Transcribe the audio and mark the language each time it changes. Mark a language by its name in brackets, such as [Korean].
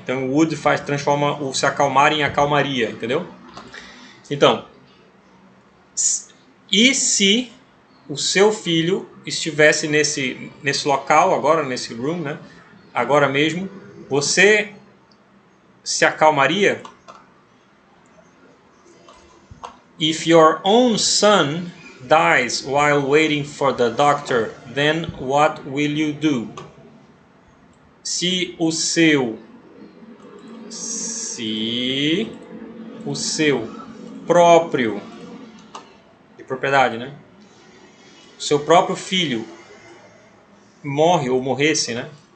[Portuguese] Então, would transforma o se acalmar em acalmaria, entendeu? Então, e se o seu filho estivesse nesse local agora, nesse room, né? Agora mesmo, você se acalmaria? [English] If your own son dies while waiting for the doctor, then what will you do? [Portuguese] Se o seu próprio, de propriedade, né? O seu próprio filho morre ou morresse, né?